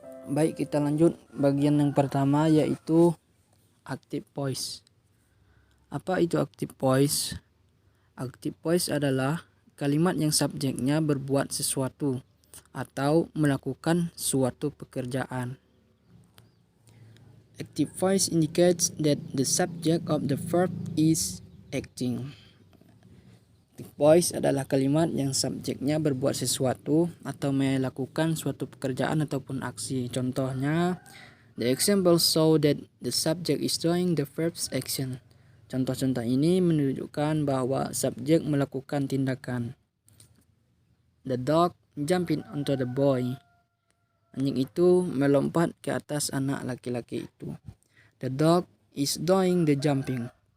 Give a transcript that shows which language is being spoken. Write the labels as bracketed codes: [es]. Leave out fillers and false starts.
[id] Baik, kita lanjut bagian yang pertama, yaitu active voice. Apa itu active voice? Active voice adalah kalimat yang subjeknya berbuat sesuatu atau melakukan suatu pekerjaan. [en] Active voice indicates that the subject of the verb is acting. [id] Active voice adalah kalimat yang subjeknya berbuat sesuatu atau melakukan suatu pekerjaan ataupun aksi. [en] Contohnya, the example show that the subject is doing the verb's action. [id] Contoh-contoh ini menunjukkan bahwa subjek melakukan tindakan. [en] The dog jumping onto the boy. [id] Anjing itu melompat ke atas anak laki-laki itu. [en] The dog is doing the jumping.